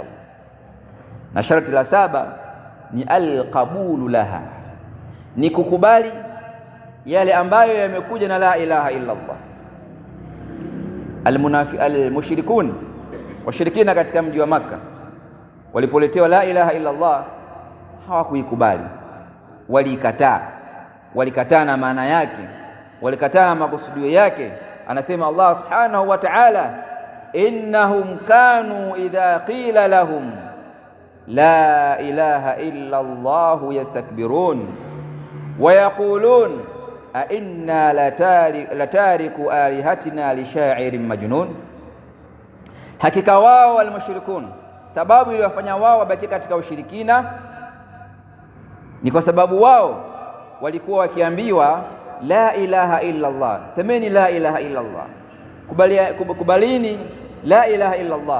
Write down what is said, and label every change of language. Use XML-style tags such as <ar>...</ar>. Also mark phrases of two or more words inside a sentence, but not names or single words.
<sw>Na sharti la saba ni</sw> <ar>القبول لها,</ar> <sw>ni kukubali yale ambayo yamekuja na</sw> <ar>لا إله إلا الله.</ar> <sw>Almushrikun, washirikina katika mji wa Makka, walipoletewa</sw> <ar>لا إله إلا الله</ar> <sw>hawakuikubali, walikataa na maana yake, walikataa na makusudio yake.</sw> <ar>Anasema الله سبحانه وتعالى إنهم كانوا إذا قيل لهم لا إله إلا الله يستكبرون ويقولون أئنا لتاركو آلهتنا لشاعر مجنون.</ar> <sw>Hakika wao walmushrikun, sababu iliyofanya wao wabaki katika ushirikina ni kwa sababu wao walikuwa wakiambiwa</sw> <ar>لا إله إلا الله,</ar> <sw>semeni</sw> <ar>لا إله إلا الله,</ar> <sw>kubalini</sw> <ar>لا إله إلا الله.</ar>